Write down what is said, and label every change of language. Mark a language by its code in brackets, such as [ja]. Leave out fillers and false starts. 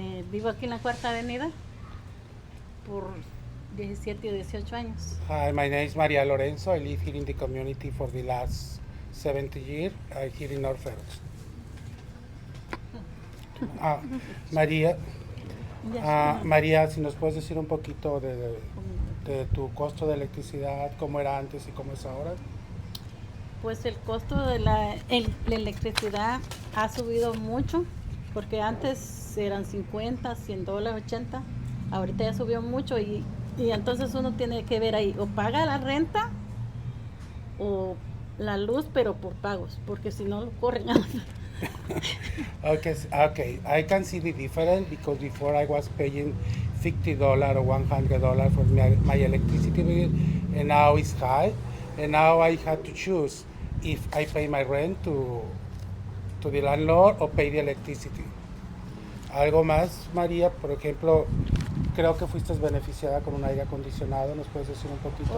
[es] Vivo aquí en la Cuarta Avenida por 17 o 18 años. [en] Hi, my name is Maria Lorenzo. I live here in the community for the last 70 years, here in North Fairbanks. [es] María, María, si nos puedes decir un poquito de tu costo de electricidad, cómo era antes y cómo es ahora. Pues el costo de la electricidad ha subido mucho, porque antes eran 50, 100 dólares, 80. Ahorita ya subió mucho y entonces uno tiene que ver ahí, o paga la renta o la luz, pero por pagos, porque si no lo corren. [en] Okay, I can see the difference because before I was paying $50 or $100 for my electricity bill, and now it's high, and now I have to choose if I pay my rent to the landlord or pay the electricity. [es] Algo más, María, por ejemplo, creo que fuiste beneficiada con un aire acondicionado, ¿nos puedes decir un poquito?